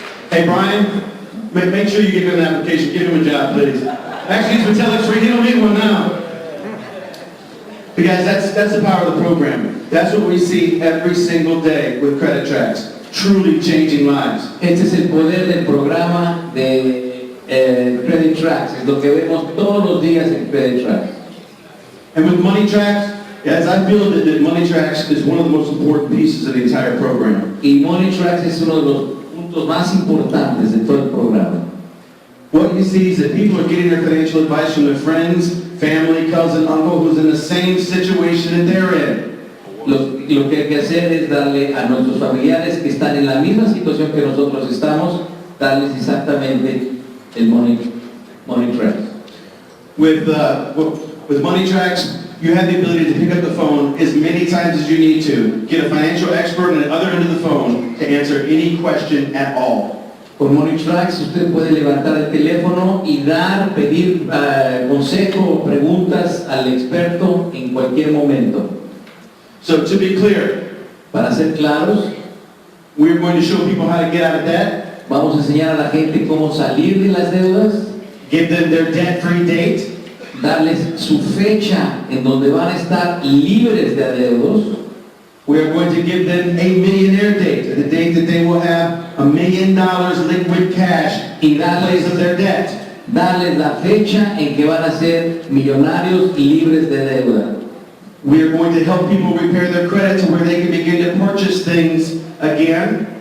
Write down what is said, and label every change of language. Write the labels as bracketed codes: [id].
[en] Hey, Brian, make sure you give him an application. Give him a job, please. Actually, he's with TelexFREE. He don't need one now. Because that's the power of the program. That's what we see every single day with credit tracks. Truly changing lives. [es] Este es el poder del programa de Credit Tracks. Es lo que vemos todos los días en Credit Tracks. [en] And with Money Tracks, yes, I feel that Money Tracks is one of the most important pieces of the entire program. [es] Y Money Tracks es uno de los puntos más importantes de todo el programa. [en] What you see is that people are getting their financial advice from their friends, family, cousin, uncle, who's in the same situation that they're in. [es] Lo que hay que hacer es darle a nuestros familiares que están en la misma situación que nosotros estamos, darles exactamente el Money Tracks. [en] With Money Tracks, you have the ability to pick up the phone as many times as you need to, get a financial expert on the other end of the phone to answer any question at all. [es] Con Money Tracks usted puede levantar el teléfono y pedir consejo o preguntas al experto en cualquier momento. [en] So to be clear, [es] Para ser claros, [en] we're going to show people how to get out of debt, [es] vamos a enseñar a la gente cómo salir de las deudas, [en] give them their debt-free date, [es] darles su fecha en donde van a estar libres de adeudos. [en] we are going to give them a millionaire date, the date that they will have $1 million liquid cash in place of their debt. [es] Darles la fecha en que van a ser millonarios libres de deuda. [en] We are going to help people repair their credit to where they can begin to purchase things again.